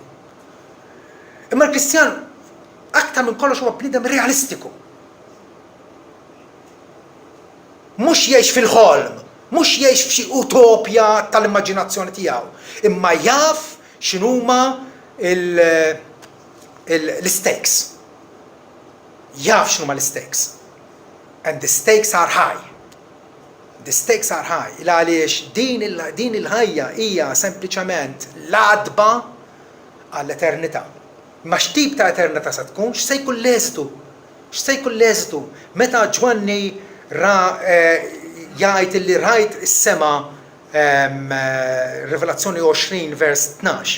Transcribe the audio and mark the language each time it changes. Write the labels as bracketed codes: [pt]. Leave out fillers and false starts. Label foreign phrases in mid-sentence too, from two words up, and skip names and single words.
[mt] Imma l-Kristjan aktar minn kollox huwa bniedem realistiku. Mhux jgħix fil-ħolm, mhux jgħix f'xi utopja tal-immaġinazzjoni tiegħu, imma jaf x'inhuma l-stakes. Jaf x'inhuma l-stakes. [en] And the stakes are high. The stakes are high. [mt] Għaliex din il-ħajja hija sempliċement l-għadba għall-eternità. Ma x'tip ta' eternità se tkun? X'se jkun l-eżitu? X'se jkun l-eżitu? Meta Ġwanni jgħid li rajt is-sema Rivelazzjoni 20 vers 12.